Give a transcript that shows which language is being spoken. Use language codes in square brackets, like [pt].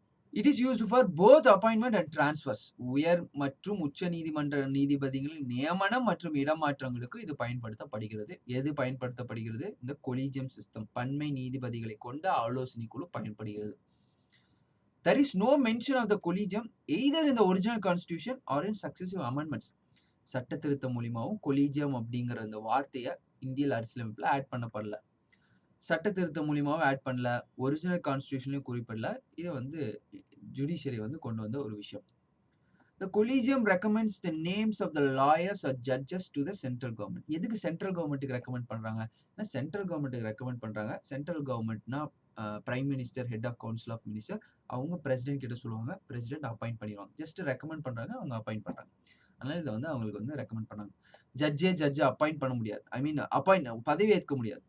[en] It is used for both appointment and transfers. [ta] உயர் மற்றும் உச்ச நீதிமன்ற நீதிபதிகளின் நியமனம் மற்றும் இடமாற்றங்களுக்கு இது பயன்படுத்தப்படுகிறது. எது பயன்படுத்தப்படுகிறது? இந்த கொலிஜியம் சிஸ்டம். பன்மை நீதிபதிகளை கொண்ட ஆலோசனை குழு பயன்படுகிறது. [en] There is no mention of the collegium either in the original constitution or in successive amendments. [ta] சட்ட திருத்தம் மூலியமாவும் கொலிஜியம் அப்படிங்கிற அந்த வார்த்தைய இந்திய அரசியலமைப்புல ஆட் பண்ணப்படல. சட்ட திருத்தம் மூலியமாவும் ஆட் பண்ணல. ஒரிஜினல் கான்ஸ்டிடியூஷன்லயும் குறிப்பிடல. இது வந்து ஜுடிஷியரி வந்து கொண்டு வந்த ஒரு விஷயம். [en] The collegium recommends the names of the lawyers or judges to the central government. [ta] எதுக்கு சென்ட்ரல் கவர்ன்மென்ட்க்கு ரெக்கமெண்ட் பண்றாங்க? சென்ட்ரல் கவர்ன்மென்ட்க்கு ரெக்கமெண்ட் பண்றாங்க. Central கவர்ன்மென்ட்னா prime minister, head of council of minister அவங்க பிரசிடென்ட் கிட்ட சொல்லுவாங்க. பிரசிடென்ட் அப்பாயிண்ட் பண்ணிருவாங்க. ஜஸ்ட் ரெக்கமெண்ட் பண்றாங்க. அவங்க appoint பண்றாங்க. அதனால இத வந்து அவங்களுக்கு வந்து ரெக்கமெண்ட் பண்ணாங்க. ஜட்ஜ் அப்பாயிண்ட் பண்ண முடியாது. ஐ மீன் அப்பாயிண்ட் பதவி ஏற்க முடியாது.